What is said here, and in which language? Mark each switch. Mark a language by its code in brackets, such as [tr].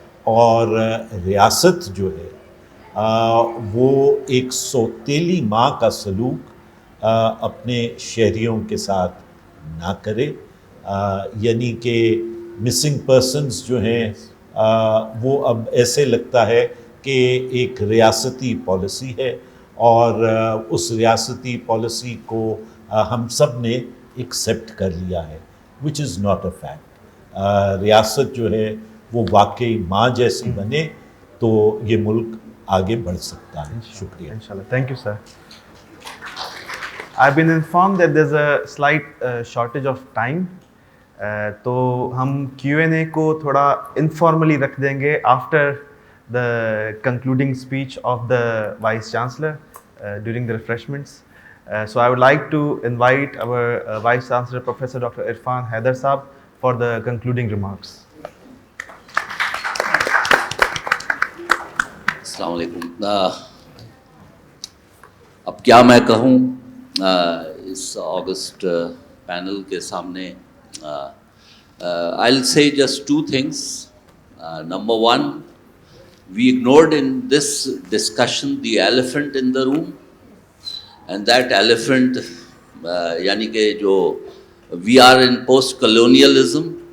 [ur] اور ریاست جو ہے وہ ایک سوتیلی ماں کا سلوک اپنے شہریوں کے ساتھ نہ کرے، یعنی کہ مسنگ پرسنز جو ہیں وہ اب ایسے لگتا ہے کہ ایک ریاستی پالیسی ہے، اور اس ریاستی پالیسی کو ہم سب نے ایکسیپٹ کر لیا ہے، [en] Which is not a fact. [ur] ریاست جو ہے وہ واقعی ماں جیسی بنے تو یہ ملک آگے بڑھ سکتا ہے. شکریہ. [en] Inshallah. Thank you, sir. I've been informed that there's a slight shortage of time. [ur] تو ہم Q&A کو تھوڑا informally رکھ دیں گے [en] after the concluding speech of the Vice Chancellor during the refreshments. So I would like to invite our Vice Chancellor, Professor Dr. Irfan Haider Saab, for the concluding remarks. [ur] السلام علیکم. اب کیا میں کہوں اس آگسٹ پینل کے سامنے. [en] I'll say just two things. Number one, we ignored in this discussion the elephant in the room, and that elephant [ur] یعنی کہ جو [en] we are in post-colonialism.